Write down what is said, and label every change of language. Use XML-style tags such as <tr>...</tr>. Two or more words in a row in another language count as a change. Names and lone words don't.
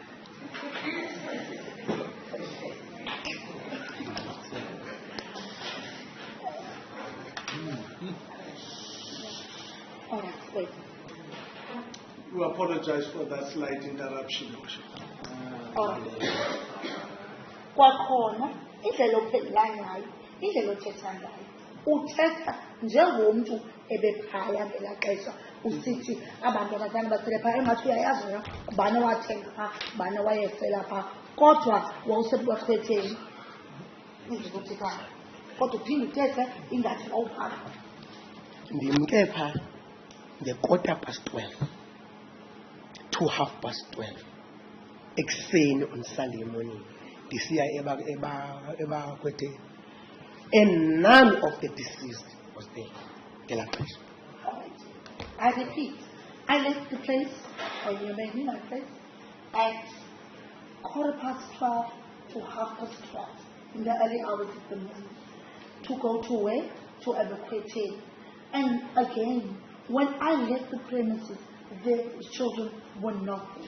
<en>All right, wait. We apologize for that slight interruption. All right.</en> <xh>Kwakhona indlela ophendula ngayo, indlela othetha ngayo, uthetha njengomntu ebephaya ngelaa xesha usithi abantu abazali basele phaa engathi uyayazi wena ubani wathenga phaa, ubani wayesela phaa, kodwa wawusebukakhwetheni indlela othethayo, kodwa uphinde uthethe ingathi wawuphaa. Ndimke phaa nge12:15 to 12:30 ekuseni</xh> <en>on Sunday morning</en> <xh>ndisiya ebakwetheni,</xh> <en>and none of the deceased was there</en> <xh>ngelaa xesha.</xh> <en>I repeat, I left the place, or you may be my place, at 12:15 to 12:30 in the early hours of the morning to go to work, to evacuate. And again, when I left the premises, the children were not there.</en>